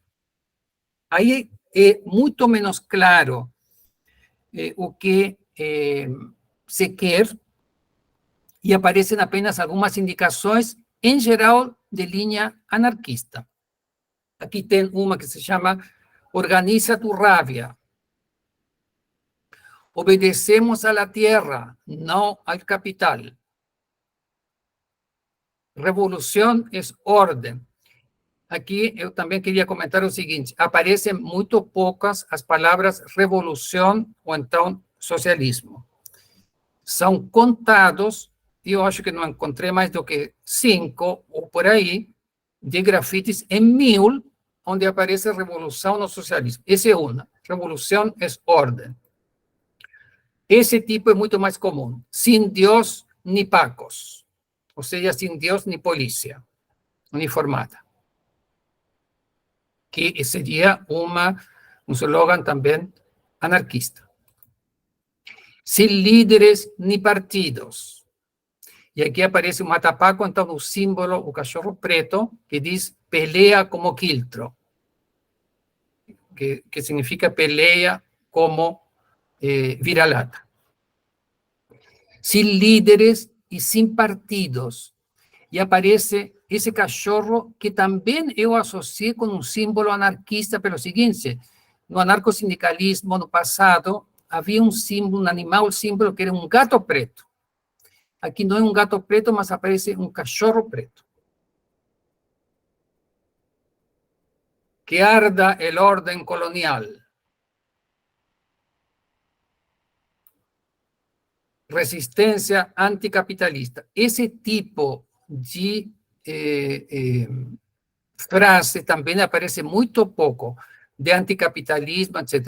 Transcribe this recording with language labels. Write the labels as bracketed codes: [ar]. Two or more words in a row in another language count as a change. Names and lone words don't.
[pt] Aí é muito menos claro o que se quer, e aparecem apenas algumas indicações, em geral, de linha anarquista. Aqui tem uma que se chama [es] Organiza tu rabia. Obedecemos a la tierra, no al capital. Revolución es orden. [pt] Aqui eu também queria comentar o seguinte: aparecem muito poucas as palavras revolução ou então socialismo. São contados, e eu acho que não encontrei mais do que 5 ou por aí, de grafites em 1000, onde aparece revolução no socialismo. Essa é uma. Revolução é ordem. Esse tipo é muito mais comum. [es] Sin Dios ni pacos. [pt] Ou seja, [es] sin Dios ni [pt] polícia uniformada. Que seria um slogan também anarquista. [es] Sin líderes ni partidos. [pt] E aqui aparece o matapaco, então o símbolo, o cachorro preto, que diz [es] pelea como quiltro, [pt] que significa [es] pelea como [pt] vira-lata. [es] Sin líderes y sin partidos. Y aparece ese cachorro que también yo asocié con un símbolo anarquista, pero siguiente, no anarcosindicalismo, no pasado, había un símbolo, un animal símbolo que era un gato preto. Aquí no es un gato preto, mas aparece un cachorro preto. Que arda el orden colonial. [pt] Resistência anticapitalista. Esse tipo de frase também aparece muito pouco, de anticapitalismo, etc.